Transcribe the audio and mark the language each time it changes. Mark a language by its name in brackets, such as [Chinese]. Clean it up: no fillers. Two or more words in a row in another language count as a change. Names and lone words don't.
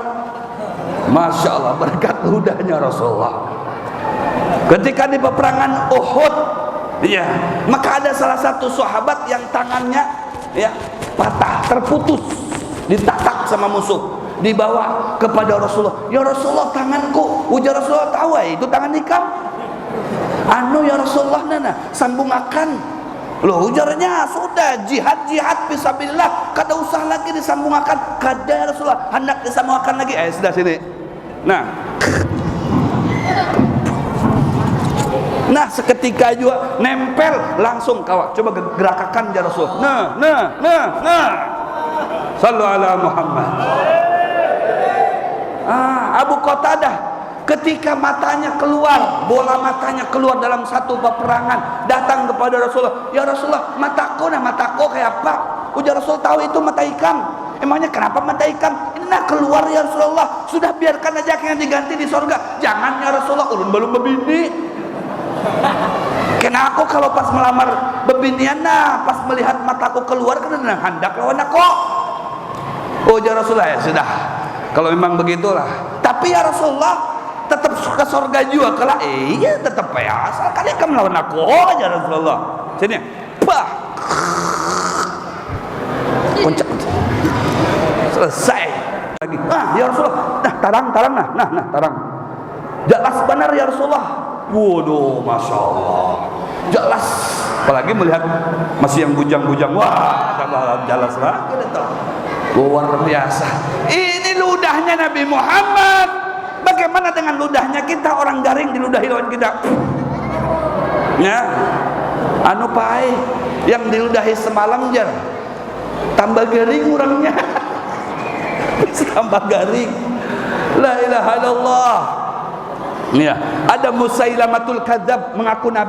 [Arabic] ما شاء الله, [Indonesian] berkat ludahnya Rasulullah. Ketika di peperangan Uhud, ya, maka ada salah satu sahabat yang tangannya ya patah, terputus, ditatak sama musuh, dibawa kepada Rasulullah. Ya Rasulullah, tanganku. [Banjar] Ujar Rasulullah, tahu itu tangan ikam. Anu ya Rasulullah, nana sambung akan. Loh, ujarnya sudah jihad fisabilillah, kada usah lagi disambung akan. Kada ya Rasulullah, hendak disambung akan lagi. Sudah sini. [Indonesian] Nah seketika juga nempel langsung kawat. Coba gerakakan ya Rasulullah. Nah. [Arabic] صلوا على محمد. [Indonesian] Abu Qatadah ketika matanya keluar, bola matanya keluar dalam satu peperangan, datang kepada Rasulullah. [Banjar] Ya Rasulullah, mataku kayak apa? Ujar Rasul, tahu itu mata ikam. [Indonesian] Emangnya kenapa mata ikan? Nah keluar ya Rasulullah, sudah biarkan aja yang diganti di surga. [Banjar] Jangan ya Rasulullah, ulun belum berbini. Kena aku kalau pas melamar bebinian, nah pas melihat mataku keluar kena hendak lawan aku. [Indonesian] Oh ya Rasulullah, ya sudah, kalau memang begitulah. Tapi ya Rasulullah, tetap ke surga juga kelak. Iya tetap ya, asal kalian kan melawan aku aja Rasulullah. [Banjar] Sini, bah, puncak, selesai lagi. Ya Rasulullah, nah tarang nah tarang. Jelas benar ya Rasulullah. [Indonesian] Waduh, [Arabic] ما شاء الله, [Indonesian] jelas. Apalagi melihat masih yang bujang-bujang, wah, jelas lagi itu. Luar biasa. Ini ludahnya Nabi Muhammad. Bagaimana dengan ludahnya kita? [Banjar] Orang garing diludahi lawan kita. Ya, anu pai yang diludahi semalam jar, tambah garing orangnya. [Indonesian] Tambah garing. [Arabic] لا إله إلا الله. [Indonesian] Ya, ada Musailamatul Kadzab mengaku nabi.